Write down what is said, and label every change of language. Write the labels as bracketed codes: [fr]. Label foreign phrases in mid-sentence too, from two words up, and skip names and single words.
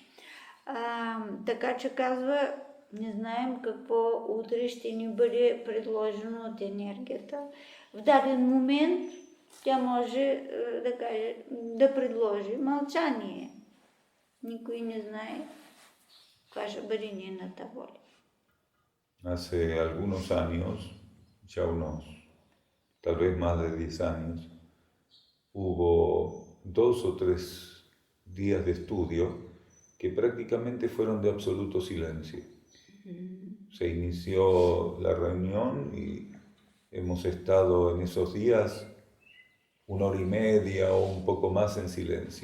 [bg] Така че казва, не знаем какво утре ще ни бъде предложено от енергията. В даден момент тя може да предложи мълчание. Никой не знае каква ще бъде нейната воля. [es] Hace algunos años, ya tal vez más de 10 años, hubo 2 o 3 días de estudio que prácticamente fueron de absoluto silencio. Se inició la reunión y hemos estado en esos días 1 hora y media o un poco más en silencio.